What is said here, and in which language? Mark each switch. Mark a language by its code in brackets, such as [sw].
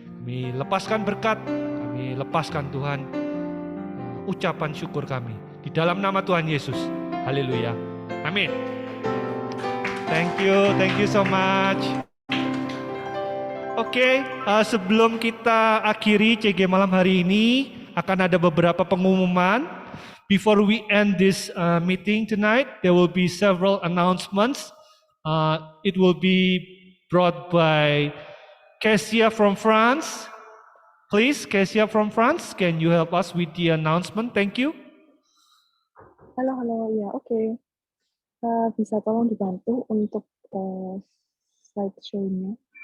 [id] Kami lepaskan berkat, kami lepaskan Tuhan ucapan syukur kami. Di dalam nama Tuhan Yesus. Haleluya. Amin. [en] Thank you so much. [id] Oke, sebelum kita akhiri CG malam hari ini, akan ada beberapa pengumuman. [en] Before we end this meeting tonight, there will be several announcements. It will be brought by Cassia from France. Please, Cassia from France, can you help us with the announcement? Thank you. [id] Halo, ya oke. Bisa tolong dibantu untuk slideshow-nya.